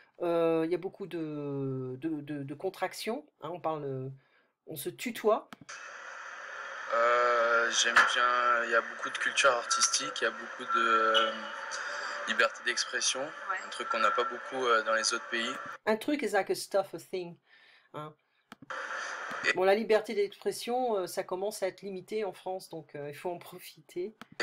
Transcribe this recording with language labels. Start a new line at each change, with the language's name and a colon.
French: Il y a beaucoup de contractions, hein, on se tutoie. J'aime bien, il y a beaucoup de culture artistique, il y a beaucoup de liberté d'expression, Ouais. un truc qu'on n'a pas beaucoup dans les autres pays.
English: Un truc is like a stuff, a thing, hein.
French: Et, Bon, la liberté d'expression, ça commence à être limité en France, donc il faut en profiter.